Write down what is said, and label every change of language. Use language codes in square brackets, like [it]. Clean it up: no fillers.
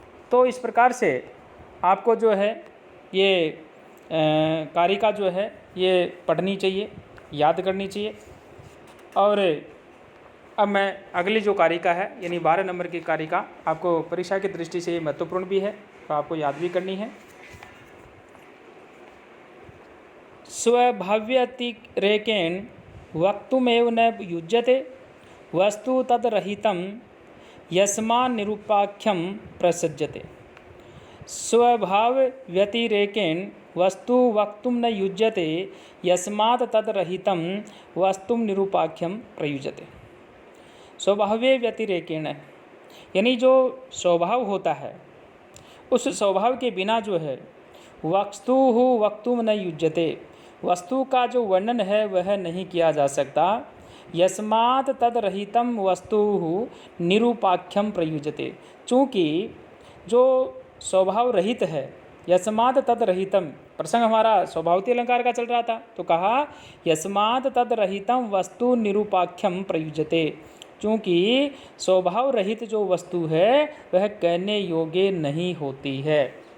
[hi] तो इस प्रकार से आपको जो है ये कारिका जो है ये पढ़नी चाहिए, याद करनी चाहिए। और अब मैं अगली जो कारिका है यानी 12 नंबर की कारिका आपको परीक्षा की दृष्टि से महत्वपूर्ण भी है तो आपको याद भी करनी है। [sa] स्वभाव्यतिरेकेण वक्तुमेव न युज्यते वस्तु तद्रहितं यस्मान् निरूपाख्यं प्रसज्यते। स्वभाव व्यतिरेकेण वस्तु वक्तुं न युज्यते यस्मात् तद्रहितं वस्तुं निरूपाख्यं प्रयुज्यते। [hi] स्वभावे व्यतिरेकेण यानी जो स्वभाव होता है उस स्वभाव के बिना जो है [sa] वस्तु वक्तुं न युज्यते, [hi] वस्तु का जो वर्णन है वह नहीं किया जा सकता। [sa] यस्मात् तद्रहितं वस्तु निरूपाख्यम प्रयुज्यते, [hi] चूँकि जो स्वभाव रहित है, यस्मात् तद्रहितं, प्रसंग हमारा स्वभावती अलंकार का चल रहा था तो कहा यस्मात् तद्रहितं वस्तु निरूपाख्यम प्रयुज्यते, चूँकि स्वभाव रहित जो वस्तु है वह कहने योग्य नहीं होती है।